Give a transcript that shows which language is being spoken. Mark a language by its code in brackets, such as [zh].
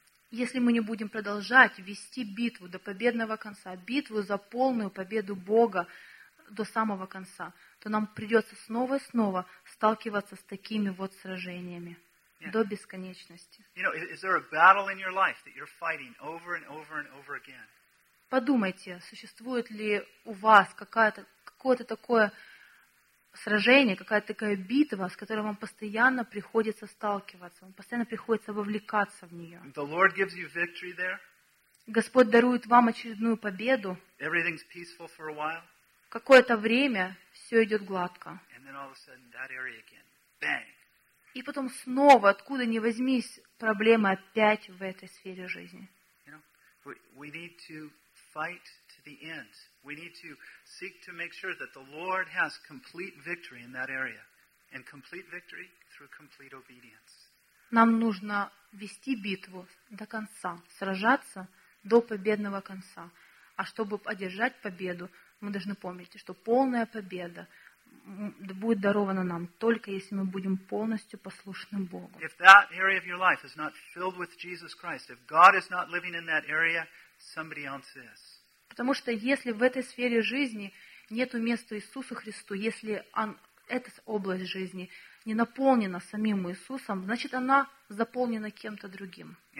[ru] Если мы не будем продолжать вести битву до победного конца, битву за полную победу Бога до самого конца, то нам придется снова и снова сталкиваться с такими вот сражениями до бесконечности. [en] You know, is there a battle in your life that you're fighting over and over and over again? [ru] Подумайте, существует ли у вас какое-то такое сражение, какая-то такая битва, с которой вам постоянно приходится сталкиваться, вам постоянно приходится вовлекаться в нее. [en] The Lord gives you victory there. [ru] Господь дарует вам очередную победу. [en] Everything's peaceful for a while. [ru] Какое-то время все идет гладко. [en] And then all of a sudden that area again. Bang. [ru] И потом снова, откуда ни возьмись, проблемы опять в этой сфере жизни. [en] You know, we need to fight to the end. We need to seek to make sure that the Lord has complete victory in that area. And complete victory through complete obedience. [ru] Нам нужно вести битву до конца, сражаться до победного конца. А чтобы одержать победу, мы должны помнить, что полная победа будет дарована нам только если мы будем полностью послушны Богу. [en] If that area of your life is not filled with Jesus Christ, if God is not living in that area, somebody else is. [ru] Потому что если в этой сфере жизни нету места Иисусу Христу, если эта область жизни не наполнена самим Иисусом, значит, она заполнена кем-то другим.